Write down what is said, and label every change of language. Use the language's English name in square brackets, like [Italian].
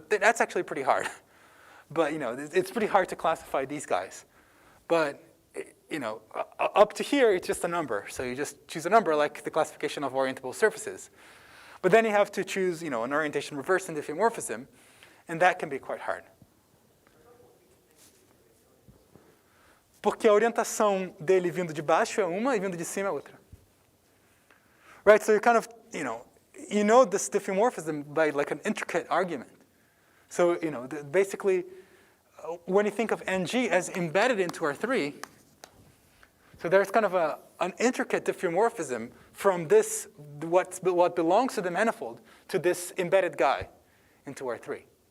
[English] But that's actually pretty hard. But, it's pretty hard to classify these guys. But, up to here, it's just a number. So you just choose a number like the classification of orientable surfaces. But then you have to choose, an orientation reversing diffeomorphism. And that can be quite hard. [Portuguese] Porque a orientação dele vindo de baixo é uma e vindo de cima é outra. [English] Right, so you kind of, you know this diffeomorphism by like an intricate argument. So, basically, when you think of NG as embedded into R3, so there's kind of an intricate diffeomorphism from this, what belongs to the manifold, to this embedded guy into R3.